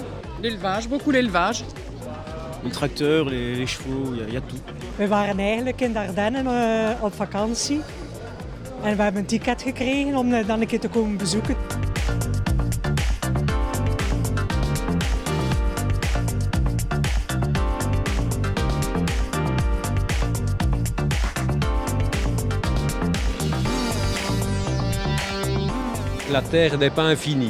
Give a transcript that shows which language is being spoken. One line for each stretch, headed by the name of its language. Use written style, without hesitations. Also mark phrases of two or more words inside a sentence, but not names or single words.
French: L'élevage, beaucoup l'élevage. Les tracteurs, les chevaux, il y a tout.
Dutch: We waren eigenlijk in de Ardennen op vakantie. En we hebben een ticket gekregen om dan een keer te komen bezoeken.
French: La terre n'est pas infinie.